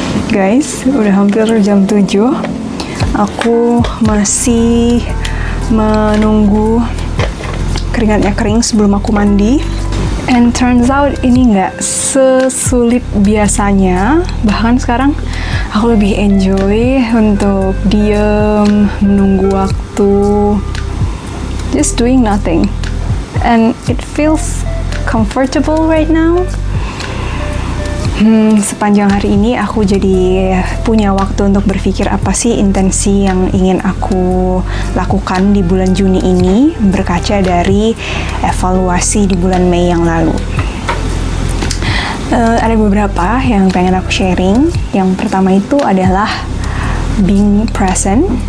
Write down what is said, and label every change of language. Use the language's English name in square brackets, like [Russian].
[Indonesian] Guys, udah hampir jam 7. Aku masih menunggu keringatnya kering sebelum aku mandi. [English] And turns out [Indonesian] ini nggak sesulit biasanya. Bahkan sekarang aku lebih enjoy untuk diem, menunggu waktu, [English] just doing nothing. And it feels comfortable right now. [Indonesian] Sepanjang hari ini aku jadi punya waktu untuk berpikir apa sih intensi yang ingin aku lakukan di bulan Juni ini berkaca dari evaluasi di bulan Mei yang lalu. Ada beberapa yang pengen aku sharing. Yang pertama itu adalah [English] being present.